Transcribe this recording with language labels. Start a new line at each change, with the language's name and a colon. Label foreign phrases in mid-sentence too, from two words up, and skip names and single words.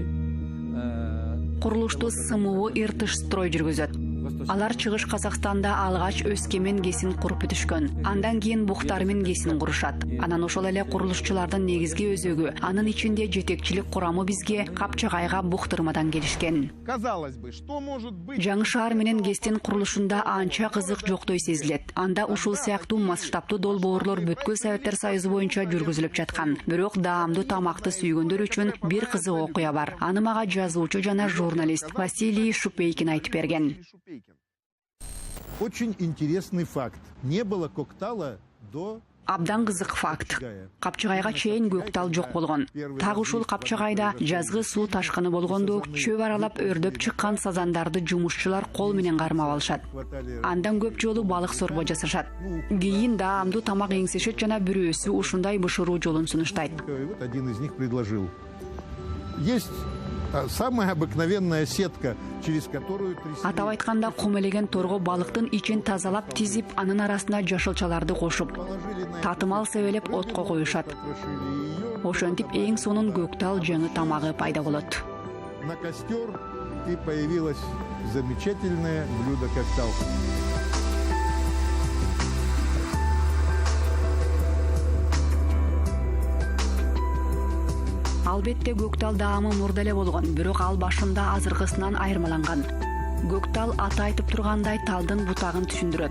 Kyrgyz: Курулушту СМУ Иртыш-Строй жүргүзөт. Алар чыгыш Казакстанда алгач Өскемен ГЭСин куруп бүтүшкөн. Андан кийин Бухтармин ГЭСин курушат. Анан ошол эле курулушчулардын негизги өзөгү, анын ичинде жетекчилик курамы бизге Капчагайга буктырмадан келишкен.
Russian: Казалось бы, что может быть?
Kyrgyz: Жаңы шаар менен ГЭСтин курулушунда анча кызык жоктой сезилет. Анда ушул сыяктуу масштабтуу долбоорлор бүткүл Советтер Союзу боюнча жүргүзүлүп жаткан. Бирок даамдуу тамакты сүйгөндөр үчүн бир кызык окуя бар. Аны мага жазуучу жана журналист Василий Шупейкин айтып берген.
Russian: Очень интересный факт. Не было коктала до...
Kyrgyz: Абдан кызык факт. Капчагайга чейин көктал жок болгон. Так ушул Капчагайда жазгы суу ташкыны болгондо чөп аралап өрдөп чыккан сазандарды жумушчулар кол менен кармап алышат. Андан көп жолу балык сорбо жасашат. Кийин даамдуу тамак эңсешет жана бирөөсү ушундай бышыруу жолун сунуштайт.
Russian: Вот один из них предложил. Есть самая обыкновенная сетка, через которую...
Kyrgyz: Атап айтканда комелеген торго балыктын ичин тазалап тизип, анын арасына жашылчаларды кошуп, татымал себелеп отко коюшат. Ошентип эң сонун көктал жаңы тамагы пайда болот.
Russian: На костер и появилось замечательное блюдо коктал.
Kyrgyz: Албетте көктал даамы мурда эле болгон, бирок ал башында азыркысынан айырмаланган. Көктал аты айтып тургандай талдын бутагын түшүндүрөт.